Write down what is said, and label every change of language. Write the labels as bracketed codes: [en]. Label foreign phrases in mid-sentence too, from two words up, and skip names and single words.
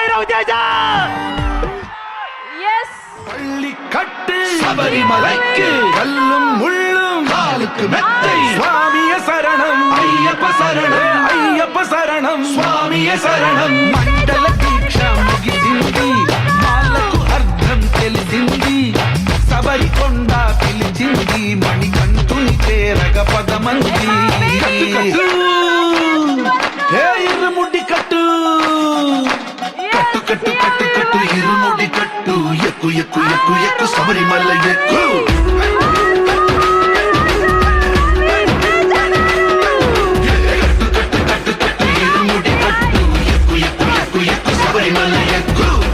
[te] రవితేజ. [ta] பள்ளி கட்டு சபரிமலைக்கு கல்லும் முள்ளும் காலுக்கு மெத்தை சுவாமிய சரணம் ஐயப்ப சரணம் ஐயப்ப சரணம் சுவாமிய சரணம் [te] మండల దీక్ష ముగిసింది మాలకు అర్థం తెలిసింది సబరికొండ పిలిచింది మణికంఠుని చేరగ పదమంది హే ఇరుముడి కట్టు కట్టు కట్టు కట్టు కట్టు ఇరుముడి కట్టు ఎక్కు ఎక్కు ఎక్కు ఎక్కు శబరిమల ఎక్కు కట్టు కట్టు కట్టు కట్టు ఇరుముడి కట్టు ఎక్కు ఎక్కు ఎక్కు ఎక్కు శబరిమల ఎక్కు